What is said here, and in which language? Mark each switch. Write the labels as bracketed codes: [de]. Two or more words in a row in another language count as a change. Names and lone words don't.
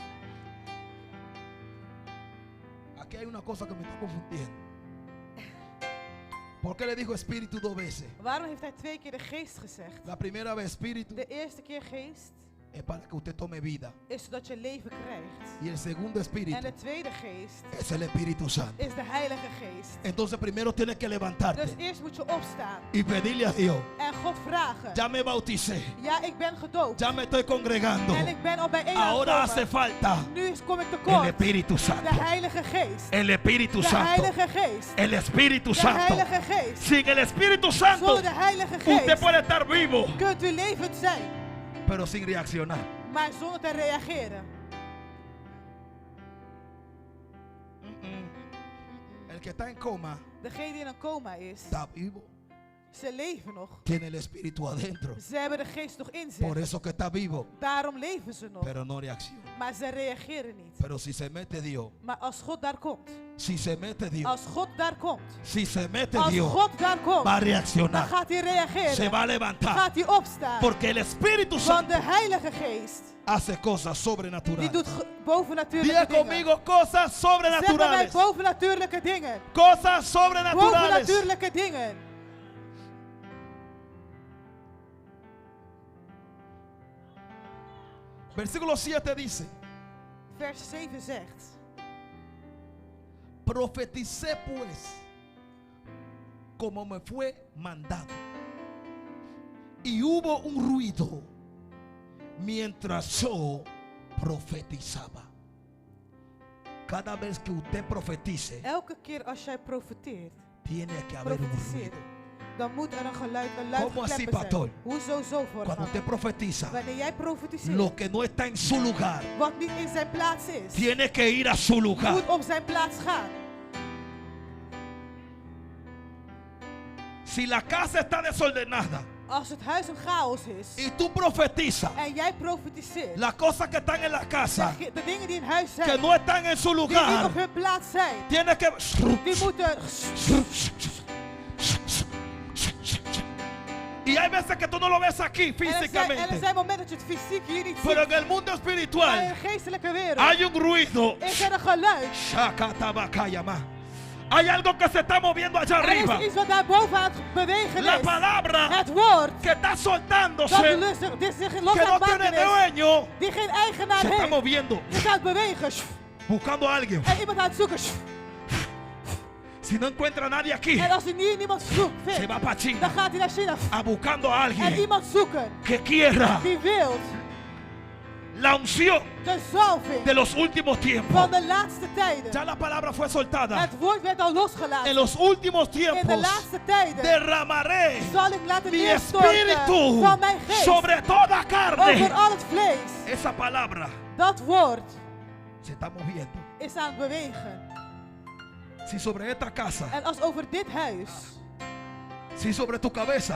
[es] Aquí hay una cosa que me está confundiendo. ¿Por qué le dijo espíritu 2 veces? [nl] Waarom heeft hij 2 keer de geest gezegd? [es] La primera vez espíritu [nl] De eerste keer geest [es] es para que usted tome vida. [nl] is zodat je leven krijgt. [es] Y el segundo [nl] En [es] espíritu [nl] de tweede geest [es] es el Espíritu Santo. [nl] is de Heilige Geest. [es] Entonces primero tienes que [nl] Dus [es] levantarte [nl] eerst moet je opstaan [es] y pedirle a Dios. [nl] en God vragen. [es] Ya me bauticé. [nl] Ja, ik ben gedoopt. [es] Ya me estoy congregando. [nl] En ik ben al bijeen [es] Ahora hace [nl] aangekomen. [es] falta [nl] Kom ik [es] el [nl] tekort. [es] Espíritu [nl] De [es] Santo. [nl] Heilige Geest. [es] El Espíritu [nl] De [es] Santo. [nl] Heilige Geest. [es] El Espíritu [nl] De [es] Santo. [nl] Heilige Geest. [es] Sin el Espíritu Santo, [nl] Zonder de Heilige [es] usted [nl] Geest [es] puede estar vivo, [nl] kunt u levend zijn, [es] pero sin reaccionar. [nl] maar zonder te reageren. [es] El que está en coma [nl] Degene die in een coma is, [es] está vivo, [nl] Ze leven nog. [es] Tiene el espíritu adentro. [nl] Ze hebben de geest nog in zich. [es] Por eso que está vivo, [nl] Daarom leven ze nog. [es] pero no reacciona. [nl] Maar ze reageren niet. [es] Pero si se mete Dios, [nl] Maar als God daar komt. [es] si se mete Dios, [nl] Als God daar komt. [es] si se mete [nl] Als [es] Dios, [nl] God daar komt. [es] va a [nl] Dan [es] reaccionar, [nl] gaat hij reageren. [es] se va a levantar, [nl] Gaat hij opstaan. [es] porque el Espíritu [nl] Want [es] Santo [nl] de Heilige Geest. [es] hace cosas [nl] Die [es] sobrenaturales. [nl] doet bovennatuurlijke [es] Diga [nl] dingen. [es] conmigo cosas [nl] Zeg maar mij [es] sobrenaturales. [nl] bovennatuurlijke dingen. [es] Cosas sobrenaturales. [nl] Bovennatuurlijke dingen. [es] Versículo 7 dice: [nl] Vers 7 zegt. [es] profeticé pues como me fue mandado. Y hubo un ruido mientras yo profetizaba. Cada vez que usted profetice, [nl] Elke keer als jij profeteert, [es] tiene que haber un [nl] profetiseert, [es] ruido. [nl] dan moet er een geluid, een luid [es] ¿Cómo así, [nl] gekleppen [es] pastor? [nl] zijn. Hoezo zo voor [es] Cuando usted profetiza, [nl] Wanneer jij profetiseert, [es] lo que no está en su lugar [nl] wat niet in zijn plaats is, [es] tiene que ir a su lugar. [nl] moet op zijn plaats gaan. [es] Si la casa está desordenada [nl] Als het huis een chaos is [es] y tú profetizas, [nl] en jij profetiseert, [es] las cosas que están en la casa [nl] de dingen die in huis [es] que [nl] zijn, [es] no están en su [nl] die niet [es] lugar, [nl] op hun plaats zijn, [es] tiene que [nl] die moeten. [es] y hay veces que tú no lo ves aquí [nl] En er [es] físicamente, [nl] zijn momenten dat je het fysiek hier niet [es] pero [nl] ziet, [es] en el mundo [nl] maar in [es] espiritual [nl] de geestelijke wereld [es] hay un ruido. [nl] is er een geluid. Shakatabakayama. [es] Hay algo que se está moviendo allá [nl] Er [es] arriba. [nl] is iets wat daarboven aan het bewegen [es] La [nl] is. [es] palabra [nl] Het woord [es] que está [nl] dat [es] soltándose, [nl] lustig, dit zich los [es] que [nl] aan [es] no [nl] het [es] tiene [nl] maken is, [es] dueño, [nl] die geen eigenaar [es] se está [nl] heeft, [es] moviendo, [nl] is aan het bewegen. [es] buscando a alguien. [nl] En iemand aan het zoeken. [es] Si no encuentra a nadie aquí, [nl] En als hij nu niemand zoekt, [es] se [nl] vindt, [es] va para [nl] dan [es] China [nl] gaat hij naar China [es] a buscando a [nl] en [es] alguien [nl] iemand zoeken [es] que quiera [nl] die wil [es] la unción [nl] de zalving [es] de los últimos tiempos. [nl] van de laatste tijden. [es] Ya la palabra fue soltada. [nl] Het woord werd al [es] En [nl] losgelaten. [es] los últimos [nl] In de [es] tiempos [nl] laatste tijden [es] derramaré [nl] zal ik laten [es] mi [nl] neerstorten [es] espíritu [nl] van mijn geest [es] sobre toda [nl] over [es] carne. [nl] al het vlees. [es] Esa palabra [nl] Dat woord [es] se está moviendo. [nl] is aan het bewegen. [es] Si sobre esta casa, [nl] En als over dit huis, [es] si sobre tu cabeza